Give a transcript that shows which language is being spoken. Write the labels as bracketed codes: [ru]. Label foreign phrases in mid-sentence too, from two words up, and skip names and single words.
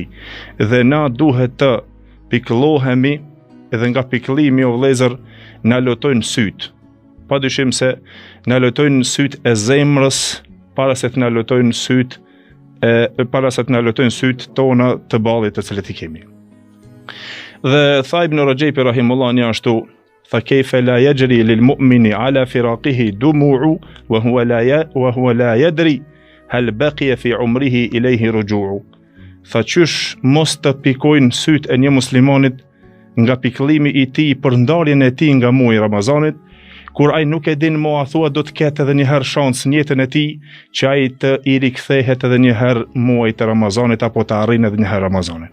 [sq] Dhe na duhet të pikëllohemi edhe nga pikëllimi o vëllezër na lutojnë syt. Padyshim se na lutojnë syt e zemrës para se të na lutojnë syt tona të ballit të cilët I kemi. Dhe tha Ibn Rajab rahimullah një ashtu, tha [ar] كيف لا يجري للمؤمن على فراقه دموع وهو لا يدري هل بقي في عمره إليه رجوع. [sq] Tha qysh mos të pikojnë syt e një muslimanit nga pikëllimi I tij për ndarjen e tij nga muaji I Ramazanit, kur ai nuk e din mo a thua do të ketë edhe një herë shans në jetën e tij që ai të i rikthehet edhe një herë muajit të Ramazanit apo të arrijë edhe një herë Ramazanin.